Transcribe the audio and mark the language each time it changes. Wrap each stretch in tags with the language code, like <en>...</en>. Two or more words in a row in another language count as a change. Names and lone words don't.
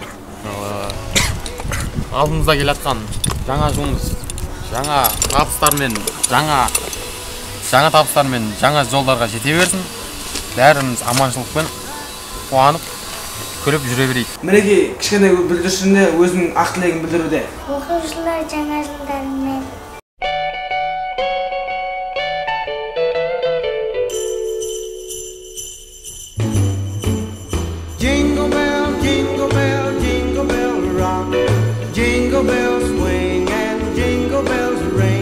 <kk>Алдымызда келатқан жаңа жылымыз жаңа табыстармен, жаңа жолдарға жете берсін. Бәріміз аманшылықпен қуанып күліп жүре берейік. Мінекей кішкене бүлдіршініне өзінің ақ тілегін білдіруде. Оқушылар жаңа жылдарымен.</kk> <en>Jingle bell, jingle bell, jingle bell rock. Jingle bells swing and jingle bells ring.</en>